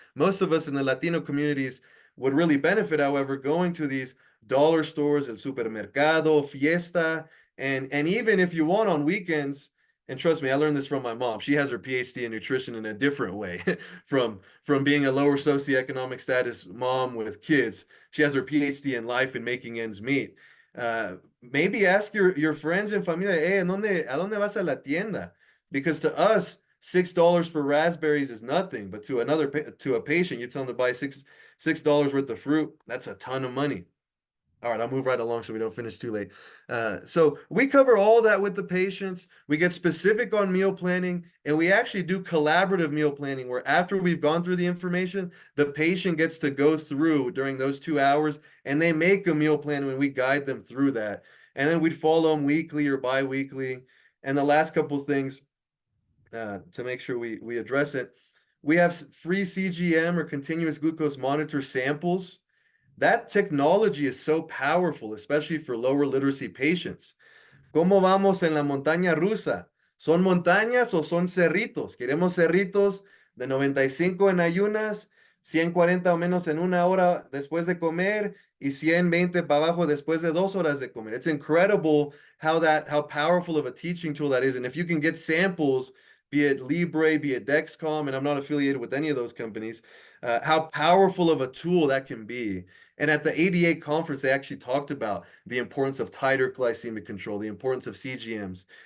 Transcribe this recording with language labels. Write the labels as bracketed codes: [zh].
[en] Most of us in the Latino communities would really benefit, however, going to these dollar stores, el supermercado, fiesta, and even if you want on weekends, and trust me, I learned this from my mom. She has her PhD in nutrition in a different way from being a lower socioeconomic status mom with kids. She has her PhD in life and making ends meet. Maybe ask your friends and familia, hey, [es] ¿a dónde vas a la tienda? [en] Because to us, $6 for raspberries is nothing, but to a patient, you tell them to buy $6 worth of fruit. That's a ton of money. All right, I'll move right along so we don't finish too late. So we cover all that with the patients. We get specific on meal planning, and we actually do collaborative meal planning where after we've gone through the information, the patient gets to go through during those 2 hours, and they make a meal plan when we guide them through that. And then we'd follow them weekly or bi-weekly. And the last couple things to make sure we address it, we have free CGM or continuous glucose monitor samples. That technology is so powerful, especially for lower literacy patients. [es] ¿Cómo vamos en la montaña rusa? ¿Son montañas o son cerritos? Queremos cerritos de 95 en ayunas, 140 o menos en 1 hora después de comer, y 120 para abajo después de 2 horas de comer. [en] It's incredible how powerful of a teaching tool that is. And if you can get samples, be it Libre, be it Dexcom, and I'm not affiliated with any of those companies, how powerful of a tool that can be. And at the ADA conference, they actually talked about the importance of tighter glycemic control, the importance of CGMs.